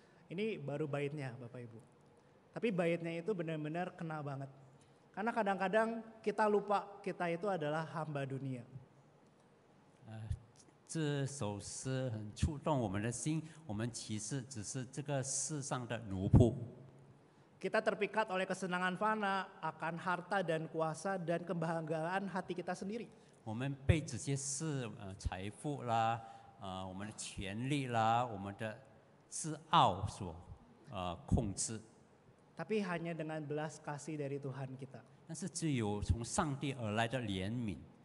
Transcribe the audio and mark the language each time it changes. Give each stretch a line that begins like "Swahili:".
Indonesian: Ini baru baitnya Bapak Ibu. Tapi baitnya itu benar-benar kena banget. Karena kadang-kadang kita lupa kita itu adalah hamba dunia.
Chinese: 这首诗很触动我们的心，我们其实只是这个世上的奴仆。
Indonesian: Kita terpikat oleh kesenangan fana, akan harta dan kuasa dan kebanggaan hati kita sendiri.
Chinese: 我们被这些事，财富啦，我们的权利啦，我们的自傲所控制。
Indonesian: Tapi hanya dengan belas kasih dari Tuhan kita.
Chinese: 但是只有从上帝而来的怜悯。